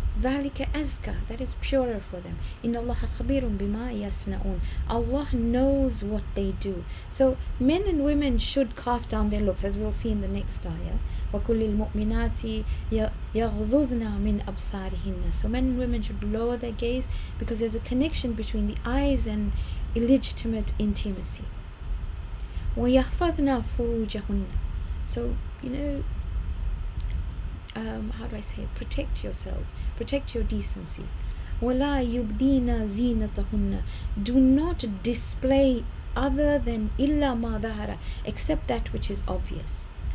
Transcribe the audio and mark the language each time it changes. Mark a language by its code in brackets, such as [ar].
[ar] ذلك أزكى, [en] that is purer for them. [ar] إن الله خبير بما يصنعون, [en] Allah knows what they do. So men and women should cast down their looks, as we'll see in the next ayah. [ar] وكل المؤمنات يغضضن من أبصارهن. [en] So men and women should lower their gaze, because there's a connection between the eyes and illegitimate intimacy. [ar] ويحفظن فروجهن. [en] So, how do I say it? Protect yourselves, protect your decency. [ar] وَلَا يُبْدِينَ زِينَتَهُنَّ, [en] do not display other than [ar] إِلَّا مَا ظَهَرَ, [en] except that which is obvious.